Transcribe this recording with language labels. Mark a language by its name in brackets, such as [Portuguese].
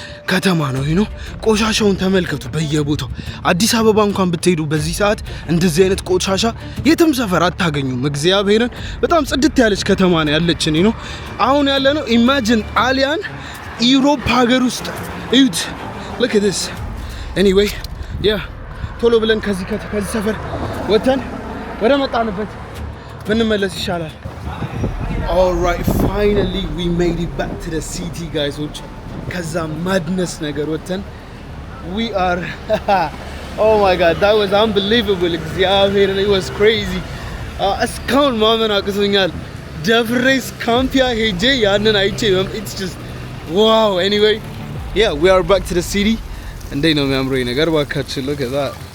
[Amharic] ከተማ ነው you know ቆሻሻውን ተመልከቱ በየቦታው አዲስ አበባ እንኳን ብትሄዱ በዚህ ሰዓት እንደዚህ አይነት ቆሻሻ የትም ሰፈር አታገኙም እግዚአብሔርን በጣም ጽድት ያለች ከተማ ነው ያለችን you know አሁን ያለ ነው imagine ጣሊያን ዩሮፕ ሀገር ውስጥ እዩት look at this anyway ቶሎ ብለን ከዚህ ሰፈር ወተን ወደ መጣንበት ብንመለስ ይሻላል። [English] Alright, finally we made it back to the city guys. [Amharic] ከዛ [English] madness ነገር ወተን we are oh my god, that was unbelievable. እግዚአብሔር it was crazy. [Amharic] እስካሁን ማመን አቅቶኛል። ደፍሬስ ካምፒያ ሄጄ ያንን አይቼ [English] it's just wow. Anyway, yeah, we are back to the city. [Amharic] እንዴ ነው የሚያምረው ነገር ባካችሁ [English] look at that.